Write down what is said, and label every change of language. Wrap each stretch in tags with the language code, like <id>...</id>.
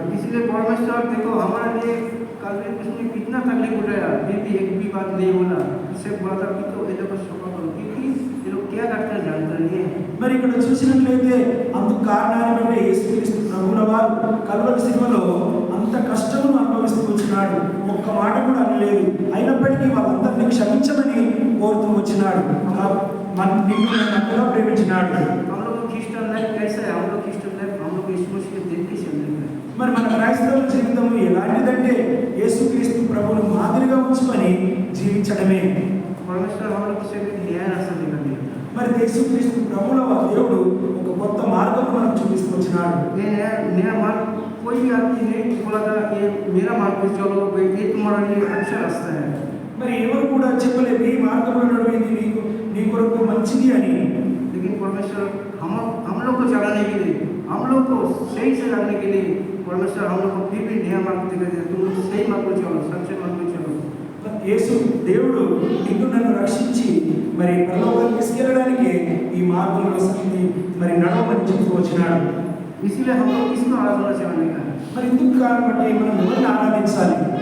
<hi>इसलिए परमेश्वर देखो हमारे लिए कल उसने कितना तकलीफ उठाया, फिर भी एक भी बात नहीं बोला। इससे बोला था कि तो ये लोग सफर करो, क्योंकि ये लोग क्या करते हैं जानते नहीं है।</hi> <te>మరి ఇక్కడ చూసినట్లయితే అందుకు కారణాన్ని బట్టి యేసుక్రీస్తు ప్రభువుల వారు కల్వరి శిలువలో అంత కష్టమును అనుభవిస్తూ వచ్చినాడు. ఒక్క మాట కూడా అనలేదు. అయినప్పటికీ వాళ్ళందరినీ క్షమించమని కోరుతూ వచ్చినాడు. మన నిన్ను అంతగా ప్రేమించినాడు.</te> <hi>हम लोग क्रिश्चियन लाइफ कैसा है? हम लोग क्रिश्चियन लाइफ हम लोग यीशु मसीह को देख के चलने का है।</hi> <te>మరి మన క్రైస్తవ జీవితం ఎలాంటిదంటే యేసుక్రీస్తు ప్రభువును మాదిరిగా ఉంచుకొని జీవించడమే.</te> <hi>परमेश्वर हम लोग से न्याय रास्ता दिखा दिया।</hi> <te>మరి యేసుక్రీస్తు ప్రభువుల దేవుడు ఒక కొత్త మార్గం మనకు చూపిస్తూ వచ్చినాడు.</te> <hi>ये नया मार्ग कोई भी आदमी नहीं बोला था कि मेरा मार्ग पे चलो, ये तुम्हारा लिए अच्छा रास्ता है।</hi> <te>మరి ఎవరు కూడా చెప్పలేదు ఈ మార్గంలో నడిచేది నీ కొరకు మంచిది అని.</te> <hi>लेकिन परमेश्वर हम लोग को चलाने के लिए, हम लोग को सही से लाने के लिए परमेश्वर हम लोग को फिर भी नया मार्ग दिखा दिया। तुम लोग सही मार्ग पे चलो, सच्चे मार्ग पे चलो।</hi> <te>యేసు దేవుడు నిన్ను నన్ను రక్షించి మరి పరలోకానికి తీసుకెళ్ళడానికి ఈ మార్గంలో మరి నడవమని చెప్తూ వచ్చినాడు.</te> <hi>इसलिए हम लोग किसको आराधना चलाने का है?</hi> <te>మరి ఇందుకు కారణం బట్టి మనం ఎవరిని ఆరాధించాలి?</te>